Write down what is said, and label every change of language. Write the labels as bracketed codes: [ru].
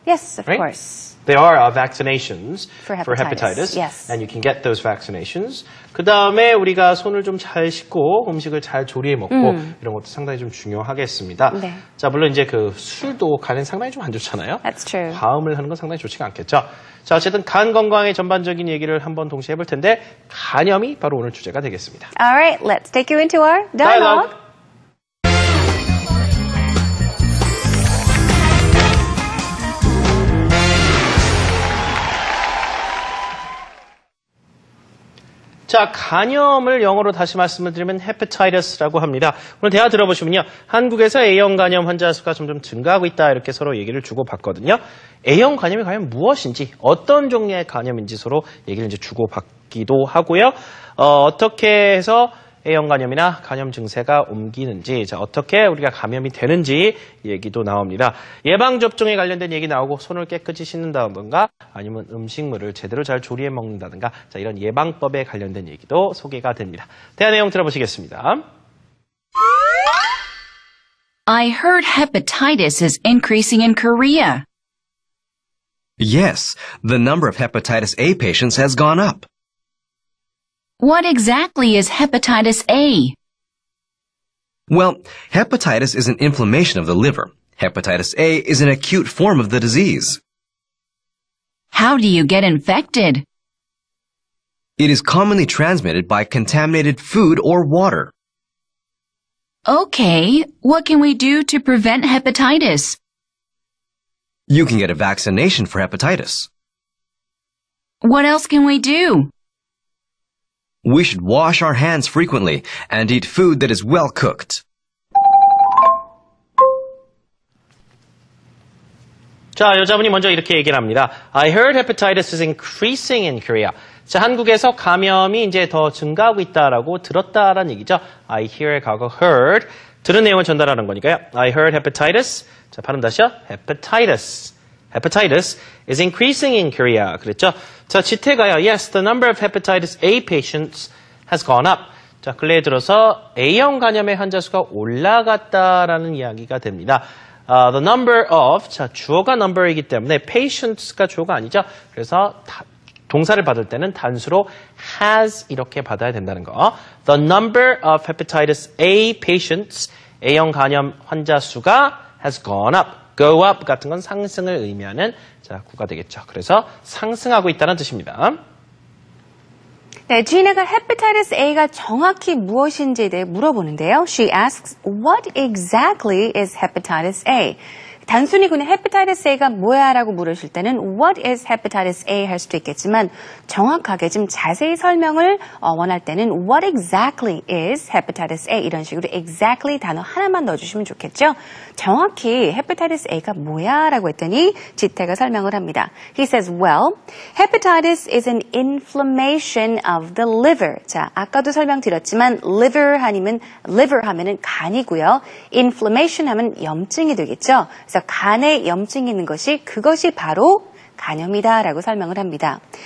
[en] Yes, of Right? course. There are vaccinations For hepatitis, yes. and you can get those vaccinations. [ko] 그 다음에 우리가 손을 좀 잘 씻고 음식을 잘 조리해 먹고 이런 것도 상당히 좀 중요하겠습니다. 네. 자, 물론 이제 그 술도 간에 상당히 좀 안 좋잖아요. [en] That's true. [ko] 과음을 하는 건 상당히 좋지가 않겠죠. 자, 어쨌든 간 건강의 전반적인 얘기를 한번 동시에 해볼 텐데 간염이 바로 오늘 주제가 되겠습니다. [en] All right, let's take you into our dialogue. [ko] 자, 간염을 영어로 다시 말씀을 드리면 hepatitis라고 합니다. 오늘 대화 들어보시면요. 한국에서 A형 간염 환자 수가 점점 증가하고 있다. 이렇게 서로 얘기를 주고받거든요. A형 간염이 과연 무엇인지, 어떤 종류의 간염인지 서로 얘기를 이제 주고받기도 하고요. 어떻게 해서 A형 간염이나 간염 증세가 옮기는지, 자, 어떻게 우리가 감염이 되는지 얘기도 나옵니다. 예방접종에 관련된 얘기 나오고 손을 깨끗이 씻는다든가 아니면 음식물을 제대로 잘 조리해 먹는다든가 자, 이런 예방법에 관련된 얘기도 소개가 됩니다. 대화 내용 들어보시겠습니다. [en] I heard hepatitis is increasing in Korea. Yes, the number of hepatitis A patients has gone up. What exactly is hepatitis A? Well, hepatitis is an inflammation of the liver. Hepatitis A is an acute form of the disease. How do you get infected? It is commonly transmitted by contaminated food or water. Okay, what can we do to prevent hepatitis? You can get a vaccination for hepatitis. What else can we do? We should wash our hands frequently and eat food that is well cooked. [ko] 자, 여자분이 먼저 이렇게 얘기를 합니다. [en] I heard hepatitis is increasing in Korea. [ko] 자, 한국에서 감염이 이제 더 증가하고 있다라고 들었다라는 얘기죠. I hear의 과거 heard. 들은 내용을 전달하는 거니까요. [en] I heard hepatitis. [ko] 자, 발음 다시요. [en] hepatitis. Hepatitis is increasing in Korea. [ko] 그랬죠? 자, 지태가요. [en] Yes, the number of hepatitis A patients has gone up. [ko] 자, 근래에 들어서 A형 간염의 환자 수가 올라갔다라는 이야기가 됩니다. [en] The number of, [ko] 자, 주어가 number이기 때문에 patients가 주어가 아니죠. 그래서 동사를 받을 때는 단수로 has 이렇게 받아야 된다는 거. [en] The number of hepatitis A patients, [ko] A형 간염 환자 수가 [en] has gone up. [ko] go up 같은 건 상승을 의미하는 자, 구가 되겠죠. 그래서 상승하고 있다는 뜻입니다. 네, 지나가 hepatitis A가 정확히 무엇인지에 대해 물어보는데요. [en] She asks, what exactly is hepatitis A? [ko] 단순히 그냥 hepatitis A가 뭐야 라고 물으실 때는 [en] what is hepatitis A [ko] 할 수도 있겠지만 정확하게 좀 자세히 설명을 원할 때는 [en] what exactly is hepatitis A [ko] 이런 식으로 exactly 단어 하나만 넣어주시면 좋겠죠. 정확히 hepatitis A가 뭐야 라고 했더니 지태가 설명을 합니다. [en] He says, well, hepatitis is an inflammation of the liver. [ko] 자, 아까도 설명드렸지만 liver 하면은 간이고요. inflammation 하면 염증이 되겠죠. 그래서 간에 염증이 있는 그것이 바로 간염이다라고 설명을 합니다.